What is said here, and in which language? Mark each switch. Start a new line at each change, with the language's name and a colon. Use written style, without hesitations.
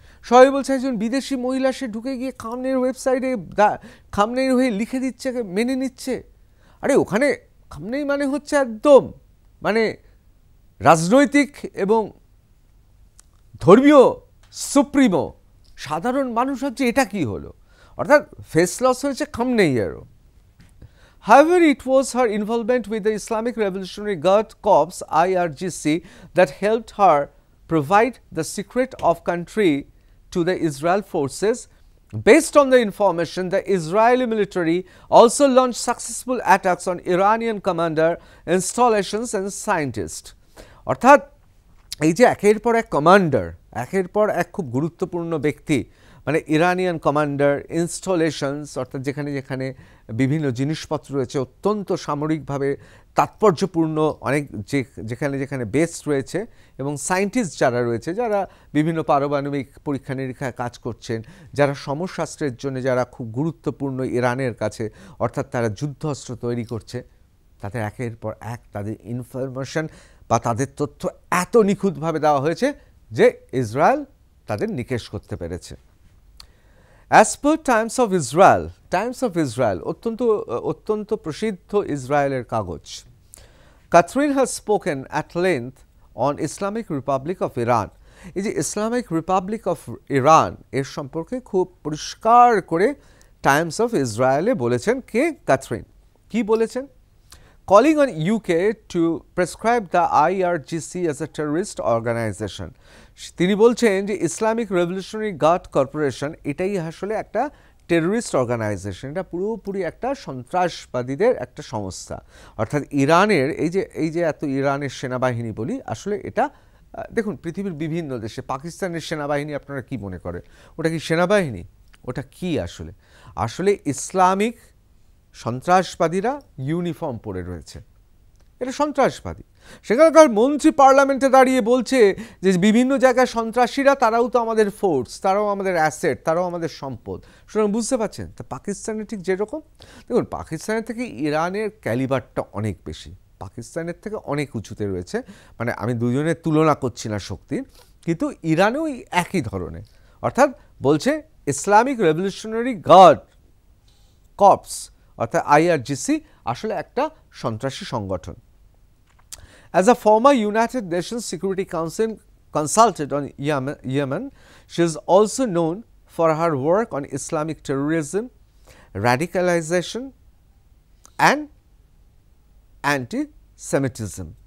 Bangla: সবাই বলছে একজন বিদেশি মহিলা সে ঢুকে গিয়ে খামনেইয়ের ওয়েবসাইটে খামনেইয়ের হয়ে লিখে দিচ্ছে, মেনে নিচ্ছে। আরে ওখানে খামনেই মানে হচ্ছে একদম মানে রাজনৈতিক এবং ধর্মীয় সুপ্রিমো, সাধারণ মানুষ হচ্ছে এটা কি হলো, অর্থাৎ ফেস লস হয়েছে খামনেইয়েরও।
English: However, it was her involvement with the Islamic Revolutionary Guard Corps (IRGC) that helped her provide the secret of country to the Israel forces. Based on the information, the Israeli military also launched successful attacks on Iranian commander installations and scientists.
Bangla: অর্থাৎ এই যে একের পর এক commander, একের পর এক খুব গুরুত্বপূর্ণ ব্যক্তি, মানে ইরানিয়ান কমান্ডার, ইনস্টলেশনস অর্থাৎ যেখানে যেখানে বিভিন্ন জিনিসপত্র রয়েছে, অত্যন্ত সামরিকভাবে তাৎপর্যপূর্ণ অনেক যেখানে যেখানে বেস রয়েছে, এবং সায়েন্টিস্ট যারা রয়েছে, যারা বিভিন্ন পারমাণবিক পরীক্ষা নিরীক্ষায় কাজ করছেন, যারা সমরশাস্ত্রের জন্য যারা খুব গুরুত্বপূর্ণ ইরানের কাছে, অর্থাৎ তারা যুদ্ধাস্ত্র তৈরি করছে, তাদের একের পর এক তাদের ইনফরমেশন বা তাদের তথ্য এত নিখুঁতভাবে দেওয়া হয়েছে যে ইসরায়েল তাদের নিকেশ করতে পেরেছে।
English: As per Times of Israel
Bangla: অত্যন্ত প্রসিদ্ধ ইসরায়েলের কাগজ,
English: Catherine has spoken at length on Islamic Republic of Iran.
Bangla: এই যে ইসলামিক রিপাবলিক অফ ইরান এর সম্পর্কে খুব পরিষ্কার করে টাইমস অফ ইসরায়েলে বলেছেন কে? ক্যাথরিন। কি বলেছেন?
English: Calling on UK to prescribe the IRGC as a terrorist organization.
Bangla: তিনি বলছেন যে ইসলামিক রেভলিউশনারি গার্ড কর্পোরেশন এটাই আসলে একটা টেররিস্ট অর্গানাইজেশন, এটা পুরোপুরি একটা সন্ত্রাসবাদীদের একটা সংস্থা। অর্থাৎ ইরানের এই যে এত ইরানের সেনাবাহিনী বলি, আসলে এটা দেখুন পৃথিবীর বিভিন্ন দেশে পাকিস্তানের সেনাবাহিনী আপনারা কি মনে করেন? ওটা কি সেনাবাহিনী? ওটা কি আসলে? আসলে ইসলামিক সন্ত্রাসবাদীরা ইউনিফর্ম পরে রয়েছে, এটা সন্ত্রাসবাদী। সেখানকার মন্ত্রী পার্লামেন্টে দাঁড়িয়ে বলছে যে বিভিন্ন জায়গায় সন্ত্রাসীরা, তারাও তো আমাদের ফোর্স, তারাও আমাদের অ্যাসেট, তারাও আমাদের সম্পদ। সুতরাং বুঝতে পারছেন তা পাকিস্তানে ঠিক যেরকম, দেখুন পাকিস্তানের থেকে ইরানের ক্যালিবারটা অনেক বেশি, পাকিস্তানের থেকে অনেক উঁচুতে রয়েছে, মানে আমি দুজনের তুলনা করছি না শক্তির, কিন্তু ইরানেও একই ধরনের। অর্থাৎ বলছে ইসলামিক রেভলিউশনারি গার্ড কর্পস অর্থাৎ IRGC আসলে একটা সন্ত্রাসী সংগঠন।
English: As a former United Nations Security Council consultant on Yemen, she is also known for her work on Islamic terrorism, radicalization and anti-Semitism.